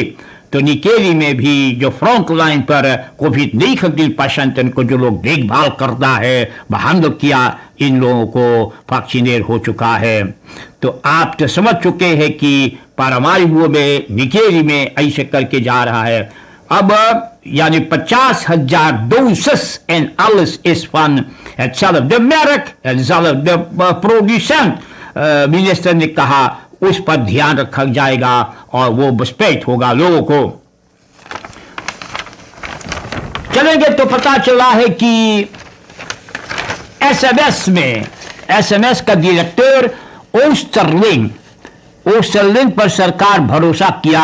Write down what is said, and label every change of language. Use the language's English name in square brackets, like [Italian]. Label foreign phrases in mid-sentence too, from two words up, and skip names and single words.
[Caribbean Hindustani] तो निकेरी में भी जो [English] front line [Caribbean Hindustani] पर कोविड-19 पेशेंट को जो लोग देखभाल करता है, हैंडल किया, इन लोगों को वैक्सीनेट हो चुका है। तो आप तो समझ चुके हैं कि पारामारिबो में निकेरी में ऐसे करके जा रहा है। अब यानी [Dutch] 50,000 dosis en alles is van hetzelfde merk, hetzelfde producent। [Caribbean Hindustani] मिनिस्टर ने कहा उस पर ध्यान रखा जाएगा और वो बस्पेट होगा लोगों को। चलेंगे तो पता चला है कि एसएमएस का डायरेक्टर ओस्टरलिंग पर सरकार भरोसा किया।